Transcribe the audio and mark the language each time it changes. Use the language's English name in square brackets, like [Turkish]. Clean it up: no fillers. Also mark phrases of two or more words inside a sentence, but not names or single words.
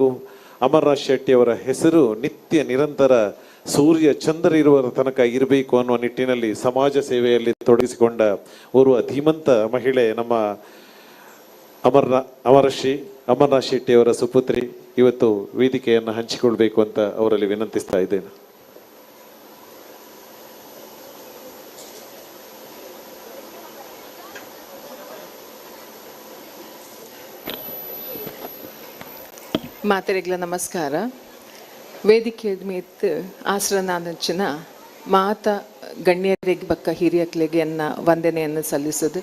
[Kannada] ಅಮರನಾಥ್ ಶೆಟ್ಟಿಯವರ ಹೆಸರು ನಿತ್ಯ ನಿರಂತರ ಸೂರ್ಯ ಚಂದ್ರ ಇರುವ ತನಕ ಇರಬೇಕು ಅನ್ನುವ ನಿಟ್ಟಿನಲ್ಲಿ ಸಮಾಜ ಸೇವೆಯಲ್ಲಿ ತೊಡಗಿಸಿಕೊಂಡ ಓರ್ವ ಧೀಮಂತ ಮಹಿಳೆ ನಮ್ಮ ಅಮರಶ್ರೀ ಅಮರನಾಥ್ ಶೆಟ್ಟಿಯವರ ಸುಪುತ್ರಿ ಇವತ್ತು ವೇದಿಕೆಯನ್ನು ಹಂಚಿಕೊಳ್ಬೇಕು ಅಂತ ಅವರಲ್ಲಿ ವಿನಂತಿಸ್ತಾ ಇದ್ದೇನೆ. [Tulu] ಮಾತೆರೆಗ್ಲ ನಮಸ್ಕಾರ. ವೇದಿಕೆ ಮೇತ್ ಆಶ್ರನಾನಂಚಿನ ಮಾತ ಗಣ್ಯರಿಗೆ ಬಕ್ಕ ಹಿರಿಯಕ್ಲೆಗೆ ಎನ್ನ [Kannada] ವಂದನೆಯನ್ನು ಸಲ್ಲಿಸೋದು.